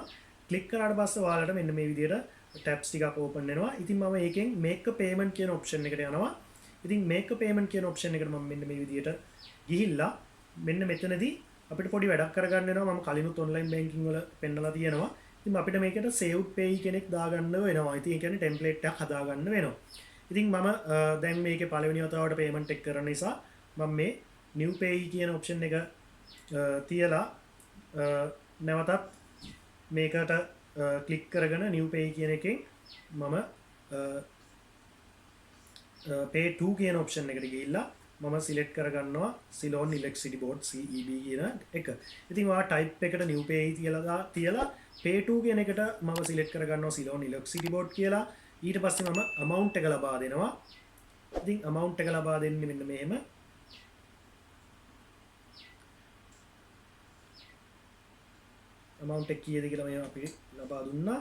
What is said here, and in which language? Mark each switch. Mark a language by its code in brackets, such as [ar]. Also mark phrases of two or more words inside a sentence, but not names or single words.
[si] ක්ලික් කරාට පස්සේ ඔයාලට මෙන්න මේ විදිහට ටැබ්ස් ටිකක් ඕපන් වෙනවා. ඉතින් මම ඒකෙන් [en] make a payment [si] කියන ඔප්ෂන් එකට යනවා. ඉතින් [en] make a payment [si] කියන ඔප්ෂන් එකට මම මෙන්න මේ විදිහට ගිහිල්ලා මෙන්න මෙතනදී අපිට පොඩි වැඩක් කරගන්න වෙනවා. මම කලිනුත් [en] online banking [si] වල පෙන්නලා තියෙනවා. ඉතින් අපිට මේකට [en] saved pay [si] කෙනෙක් දාගන්න වෙනවා. ඉතින් ඒ කියන්නේ ටෙම්ප්ලේට් එකක් හදාගන්න වෙනවා. ඉතින් මම දැන් මේකේ පළවෙනි වතාවට පේමන්ට් එක කරන නිසා මම මේ [en] new pay [si] කියන ඔප්ෂන් එක තියලා නැවතත් මේකට ක්ලික් කරගෙන [en] new pay [si] කියන එකෙන් මම [en] pay to [si] කියන ඔප්ෂන් එකට ගිහිල්ලා මම සිලෙක්ට් කරගන්නවා Ceylon Electricity Board CEB කියන එක. ඉතින් ඔයා type එකට [en] new pay [si] තියලා [en] pay to [si] කියන එකට මම සිලෙක්ට් කරගන්නවා Ceylon Electricity Board කියලා. ඊට පස්සේ මම amount එක ලබා දෙනවා. ඉතින් amount එක ලබා දෙන්නේ මෙන්න මෙහෙම. amount එක කීයද කියලා මම අපි ලබා දුන්නා.